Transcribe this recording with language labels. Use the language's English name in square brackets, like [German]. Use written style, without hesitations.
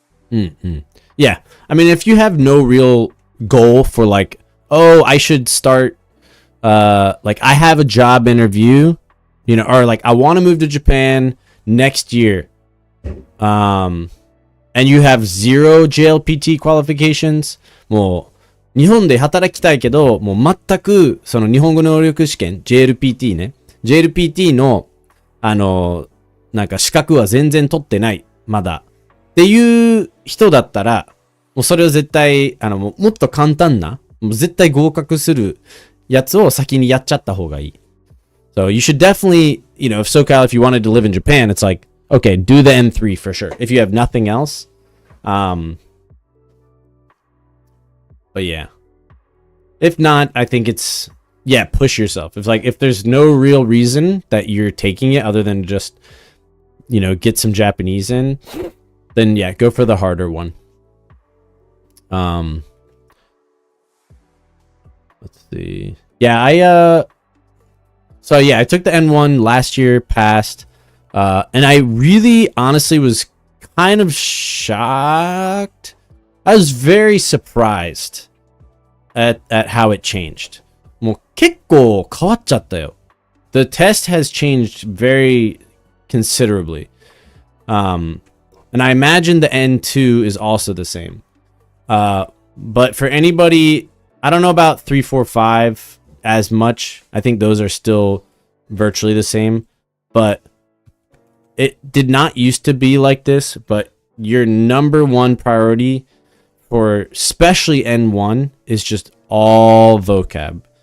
[English] I mean, if you have no real goal for like, oh, I should start, like I have a job interview, or like I want to move to Japan next year. And you have 0 JLPT qualifications. [Japanese] もう日本で働きたいけど、もう全くその日本語能力試験 JLPT ね。 JLPT のなんか資格は全然取ってない。まだ。っていう人だったら、もうそれを絶対もっと簡単な、もう絶対合格するやつを先にやっちゃった方がいい。 [English] So you should definitely, if SoCal, if you wanted to live in Japan, it's like, okay, do the N3 for sure. If you have nothing else. But yeah. If not, I think it's, push yourself. If there's no real reason that you're taking it other than just, get some Japanese in, then go for the harder one. Let's see. I took the N1 last year, passed. And I really honestly was kind of shocked. I was very surprised at how it changed. [Japanese] もう結構変わっちゃったよ。 [English] The test has changed very considerably. And I imagine the N2 is also the same. But for anybody, I don't know about 3, 4, 5 as much. I think those are still virtually the same. But it did not used to be like this, but your number one priority for especially N1 is just all vocab.